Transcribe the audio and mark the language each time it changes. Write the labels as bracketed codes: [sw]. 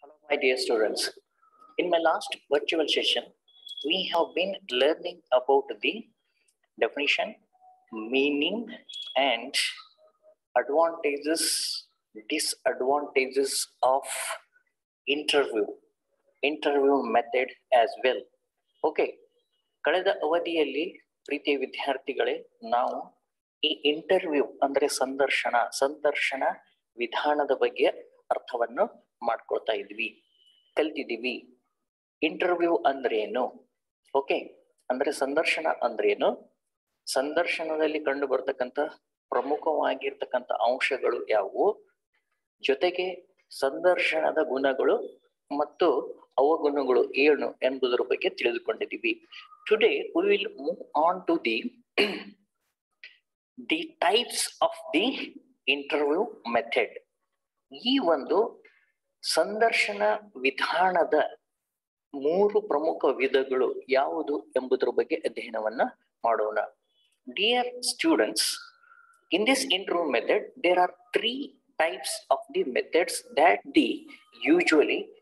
[en] My dear students, in my last virtual session, we have been learning about the definition, meaning, and advantages, disadvantages of interview method as well. [kn] Okay, ಕಳೆದ ಅವಧಿಯಲ್ಲಿ ಪ್ರೀತಿಯ ವಿದ್ಯಾರ್ಥಿಗಳೇ ನಾವು ಈ interview ಅಂದ್ರೆ ಸಂದರ್ಶನ ವಿಧಾನದ ಬಗ್ಗೆ ಅರ್ಥವನ್ನು ಮಾಡ್ಕೊಳ್ತಾ ಇದ್ವಿ, ಕಲ್ತಿದ್ದೀವಿ. ಇಂಟರ್ವ್ಯೂ ಅಂದ್ರೇನು? ಓಕೆ, ಅಂದ್ರೆ ಸಂದರ್ಶನ ಅಂದ್ರೇನು, ಸಂದರ್ಶನದಲ್ಲಿ ಕಂಡು ಬರ್ತಕ್ಕಂಥ ಪ್ರಮುಖವಾಗಿರ್ತಕ್ಕಂಥ ಅಂಶಗಳು ಯಾವುವು, ಜೊತೆಗೆ ಸಂದರ್ಶನದ ಗುಣಗಳು ಮತ್ತು ಅವಗುಣಗಳು ಏನು ಎಂಬುದರ ಬಗ್ಗೆ ತಿಳಿದುಕೊಂಡಿದ್ದೀವಿ. [en] Today we will move on to the types of the interview method. [kn] ಈ ಒಂದು ಸಂದರ್ಶನ ವಿಧಾನದ 3 ಪ್ರಮುಖ ವಿಧಗಳು ಯಾವುದು ಎಂಬುದರ ಬಗ್ಗೆ ಅಧ್ಯಯನವನ್ನ ಮಾಡೋಣ. [en] Dear students, in this interview method there are 3 types of the methods that the usually